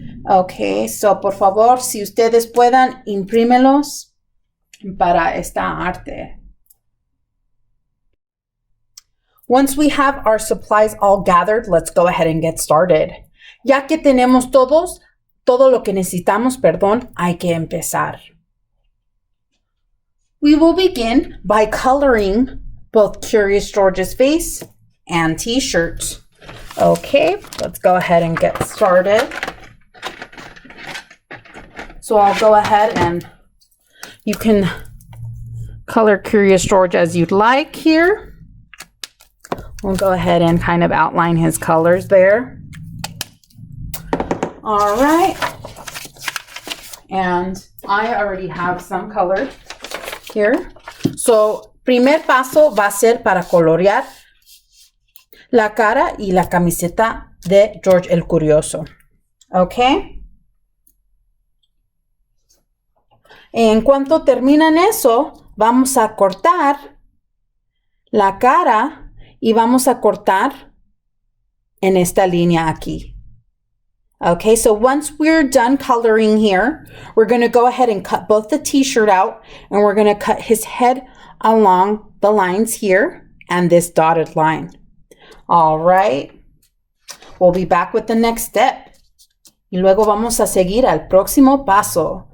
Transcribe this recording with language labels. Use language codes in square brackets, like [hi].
[es] Ok, so por favor, si ustedes puedan, imprímelos para esta arte. [en] Once we have our supplies all gathered, let's go ahead and get started. [es] Ya que tenemos todo lo que necesitamos, hay que empezar. [en] We will begin by coloring both Curious George's face and t-shirt. Okay, let's go ahead and get started. So I'll go ahead and you can color Curious George as you'd like here. We'll go ahead and kind of outline his colors there. All right. And I already have some colored here. [es] So, primer paso va a ser para colorear la cara y la camiseta de Jorge el Curioso. ¿Ok? En cuanto terminan eso, vamos a cortar la cara y vamos a cortar en esta línea aquí. [en] Okay, so once we're done coloring here, we're going to go ahead and cut both the t-shirt out, and we're going to cut his head along the lines here and this dotted line. All right. We'll be back with the next step. [es] Y luego vamos a seguir al próximo paso.